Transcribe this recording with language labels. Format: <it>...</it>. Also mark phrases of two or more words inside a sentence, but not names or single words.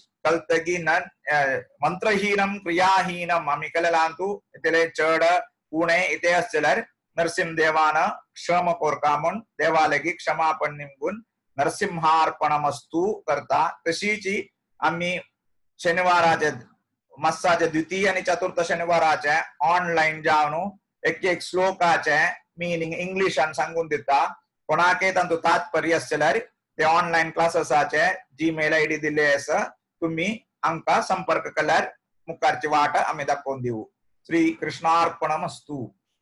<kok>कळतगी न</kok> <sa>मंत्रहीनम क्रियाहीनम</sa> <kok>आम्ही केलेलांतू इतले चड उणे इथे असल्यार नरसिंह देवान क्षम कोरका म्हूण देवालेगी क्षमापण निमगून नरसिंहार्पणमस्तु करता तशीच आम्ही शनिवाराचे मासाचे द्वितीय आणि चतुर्थ शनिवाराचे ऑनलाइन जावन एक श्लोकाचे मीनिंग इंग्लिशान सांगून दिता कोणाके तांतू तात्पर्य असल्यार ते ऑनलाइन क्लासेसाचे</kok> <en>Gmail ID</en> <kok>दिले आसा तुम्ही आमका संपर्क केल्यार मुखारची वाट आम्ही दाखवून देऊ श्री कृष्णार्पणमस्तु।</kok>